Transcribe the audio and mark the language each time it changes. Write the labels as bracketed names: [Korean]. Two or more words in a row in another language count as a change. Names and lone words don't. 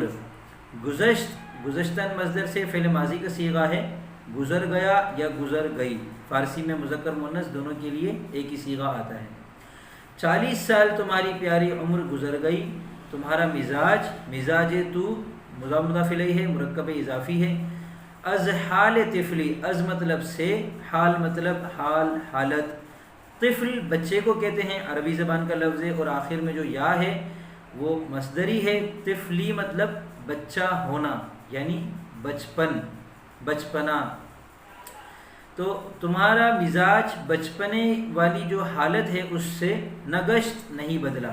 [Urdu] گزشت، گزشتن مصدر سے فعل ماضی کا صیغہ ہے، گزر گیا یا گزر گئی، فارسی میں مذکر مؤنث دونوں کے لیے ایک ہی صیغہ آتا ہے۔ 40 سال تمہاری پیاری عمر گزر گئی، تمہارا مزاج، مزاج تو مضاف الیہ ہے، مرکب اضافی ہے۔ [Persian] از حال طفلی، [Urdu] از مطلب سے، حال مطلب حال، حالت۔ طفل بچے کو کہتے ہیں، عربی زبان کا لفظ ہے، اور آخر میں جو یا ہے وہ مصدری ہے۔ طفلی مطلب بچہ ہونا، یعنی بچپن، بچپنا۔ تو تمہارا مزاج بچپنے والی جو حالت ہے اس سے نگشت نہیں بدلا۔